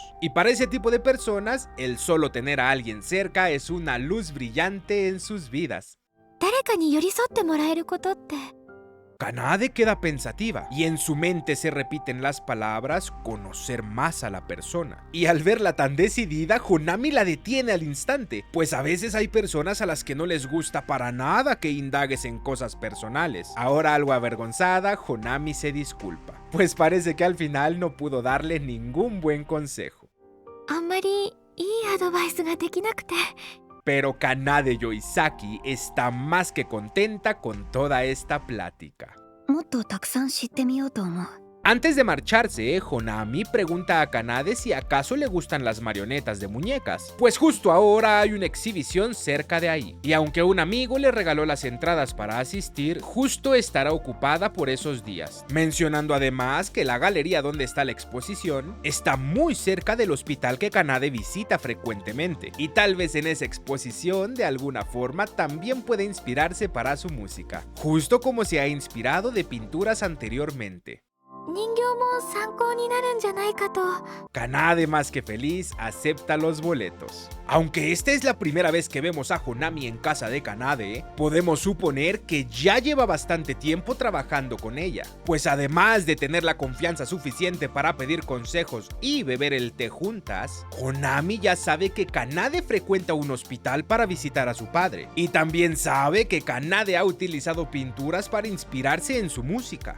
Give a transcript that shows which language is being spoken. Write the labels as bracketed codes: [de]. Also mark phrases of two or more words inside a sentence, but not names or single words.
[es] Y para ese tipo de personas, el solo tener a alguien cerca es una luz brillante en sus vidas. [ja] 誰かに寄り添ってもらえることって [es] Kanade queda pensativa y en su mente se repiten las palabras conocer más a la persona. Y al verla tan decidida, Honami la detiene al instante, pues a veces hay personas a las que no les gusta para nada que indagues en cosas personales. Ahora algo avergonzada, Honami se disculpa, pues parece que al final no pudo darle ningún buen consejo. [ja] あんまりいいアドバイスができなくて。 [es] Pero Kanade Yoisaki está más que contenta con toda esta plática. [ja] もっとたくさん知ってみようと思う。 [es] Antes de marcharse, Honami pregunta a Kanade si acaso le gustan las marionetas de muñecas, pues justo ahora hay una exhibición cerca de ahí, y aunque un amigo le regaló las entradas para asistir, justo estará ocupada por esos días, mencionando además que la galería donde está la exposición está muy cerca del hospital que Kanade visita frecuentemente, y tal vez en esa exposición de alguna forma también puede inspirarse para su música, justo como se ha inspirado de pinturas anteriormente. [ja] 人形も参考になるんじゃないかと。 [es] Kanade, más que feliz, acepta los boletos. Aunque esta es la primera vez que vemos a Honami en casa de Kanade, podemos suponer que ya lleva bastante tiempo trabajando con ella, pues además de tener la confianza suficiente para pedir consejos y beber el té juntas, Honami ya sabe que Kanade frecuenta un hospital para visitar a su padre, y también sabe que Kanade ha utilizado pinturas para inspirarse en su música.